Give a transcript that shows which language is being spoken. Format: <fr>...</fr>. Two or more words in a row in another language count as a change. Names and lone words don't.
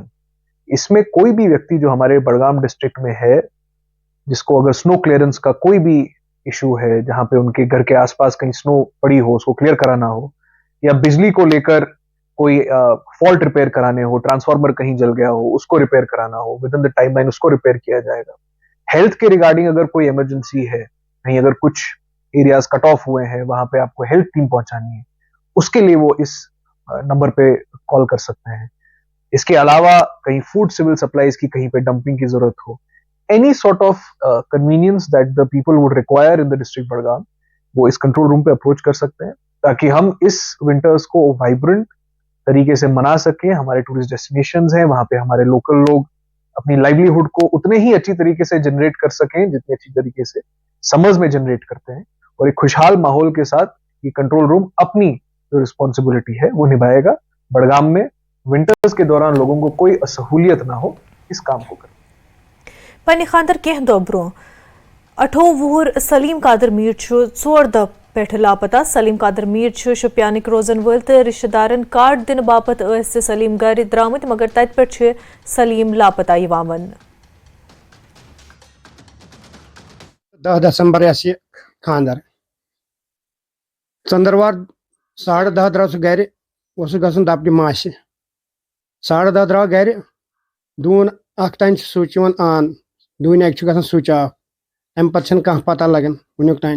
<hi>इसमें कोई भी व्यक्ति जो हमारे बडगाम डिस्ट्रिक्ट में है, जिसको अगर</hi> <en>snow clearance</en> <hi>का कोई भी इशू है, जहां पे उनके घर के आसपास कहीं स्नो पड़ी हो उसको क्लियर कराना हो, या बिजली को लेकर कोई फॉल्ट रिपेयर कराने हो, ट्रांसफार्मर कहीं जल गया हो उसको रिपेयर कराना हो,</hi> <en>with in the time line</en> <hi>उसको रिपेयर किया जाएगा. हेल्थ के रिगार्डिंग अगर कोई इमरजेंसी है, कहीं अगर कुछ</hi> <en>areas cut off</en> <hi>हुए हैं, वहां पे आपको</hi> <en>health team</en> <hi>पहुंचानी है, उसके लिए वो इस नंबर पे कॉल कर सकते हैं. इसके अलावा कहीं</hi> <en>food civil supplies</en> <hi>की कहीं पे डंपिंग की जरूरत हो,</hi> <en>any sort of convenience that the people would require in the district Budgam,</en> <hi>वो इस</hi> <en>control room</en> <hi>पे अप्रोच कर सकते हैं, ताकि हम इस विंटर्स को वाइब्रेंट तरीके से मना सकें. हमारे</hi> <en>tourist destinations</en> <hi>हैं, वहां पे हमारे लोकल लोग अपनी लाइवलीहुड को उतने ही अच्छी तरीके से जनरेट कर सकें जितनी अच्छी तरीके से समर्स में जनरेट करते हैं. और एक खुशहाल माहौल के साथ ये</hi> <en>control room</en> <hi>अपनी जो रिस्पॉन्सिबिलिटी है वो निभाएगा. बडगाम में विंटर्स के दौरान लोगों को कोई असहूलियत ना हो, इस काम को करें.</hi> <ks>پنہ خاندر کینٛہہ دۄہ برٛونٛہہ 28 وُہُر سلیم قادر میٖر چھُ 4 دۄہ پٮ۪ٹھ لاپتہ. سلیم قادر میٖر چھُ شُپیانٕکۍ روزن وٲلۍ تہٕ رشتہٕ دارن کارڈ دِنہٕ باپتھ ٲسۍ سلیم گرِ درٛامٕتۍ مگر تتہِ پٮ۪ٹھ چھُ سلیم لاپتہ یِوان وننہٕ. 10 دسمبر یہ خاندر ژندروار 10:30 درٛاو سُہ گرِ گژھُن دپنہِ ماسہِ 10:30 درٛاو گرِ دوٗن اکھ تانۍ چھُ سُچ یِوان آن دوٗنہِ اکہِ چھُ گژھان سُچ آف امہِ پتہٕ چھنہٕ کانٛہہ پتہ لگان وُنیُک تانۍ.</ks>